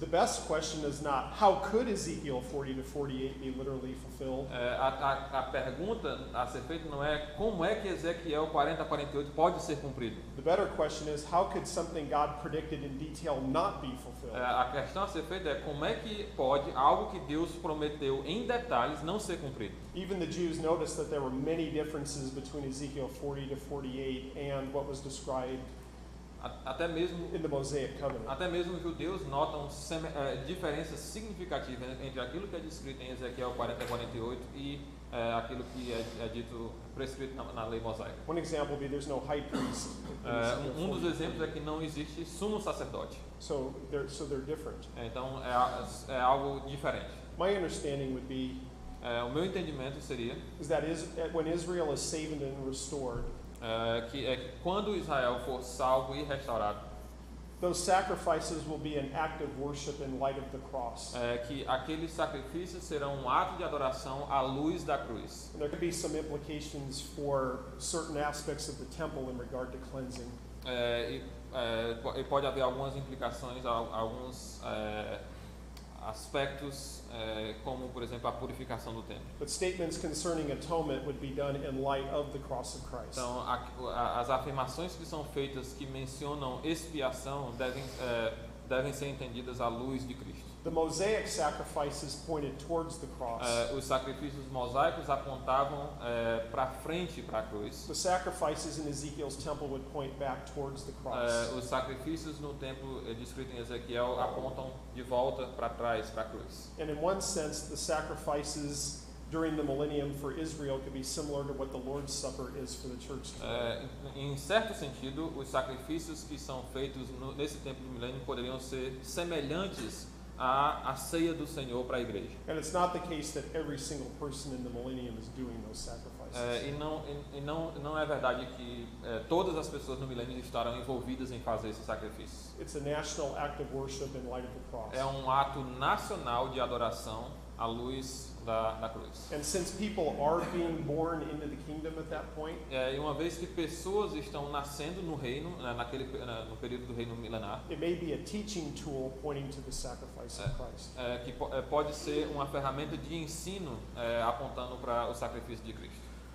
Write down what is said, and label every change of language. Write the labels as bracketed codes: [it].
[en] The best question is not how could Ezekiel 40 to 48 be literally fulfilled. [pt] A pergunta a ser feita não é como é que Ezequiel 40 a 48 pode ser cumprido. [en] The better question is how could something God predicted in detail not be fulfilled. [pt] A questão a ser feita é como é que pode algo que Deus prometeu em detalhes não ser cumprido. [en] Even the Jews noticed that there were many differences between Ezekiel 40 to 48 and what was described [pt] Até mesmo [en] in the Mosaic covenant. [pt] Até mesmo os judeus notam diferenças significativas entre aquilo que é descrito em Ezequiel 40 a 48 e aquilo que é dito prescrito na lei mosaica. [en] One example would be there's no high priest. [pt] Dos exemplos é que não existe sumo sacerdote. [en] So they're different. [pt] Então é algo diferente. [en] My understanding would be [pt] o meu entendimento seria [en] is that when Israel is saved and restored, [pt] que quando Israel for salvo e restaurado, [en] those sacrifices will be an act of worship in light of the cross. [pt] Que aqueles sacrifícios serão um ato de adoração à luz da cruz. [en] And there could be some implications for certain aspects of the temple in regard to cleansing. [pt] E pode haver algumas implicações, alguns aspectos, como por exemplo a purificação do templo. [en] But statements concerning atonement would be done in light of the cross of Christ. [pt] Então, as afirmações que são feitas que mencionam expiação devem ser entendidas à luz de Cristo. [en] The Mosaic sacrifices pointed towards the cross. [pt] Os sacrifícios mosaicos apontavam para frente para a cruz. [en] The sacrifices in Ezekiel's temple would point back towards the cross. [pt] Os sacrifícios no templo descrito em Ezequiel apontam de volta para trás para a cruz. [en] And in one sense, the sacrifices during the millennium for Israel could be similar to what the Lord's Supper is for the church today. [pt] Em certo sentido, os sacrifícios que são feitos nesse tempo do milênio poderiam ser semelhantes à ceia do Senhor para a igreja. [en] And it's not the case that every single person in the millennium is doing those sacrifices. [pt] E não é verdade que todas as pessoas no milênio estarão envolvidas em fazer esses sacrifícios. [en] It's a national act of worship in light of the cross. [pt] É um ato nacional de adoração à luz da cruz. [en] And since people are being born into the kingdom at that point, [pt] E uma vez que pessoas estão nascendo no reino, no período do reino milenar, [en] it may be a teaching tool pointing to the sacrifice of Christ. [pt] que pode ser uma ferramenta de ensino apontando para o sacrifício de Cristo.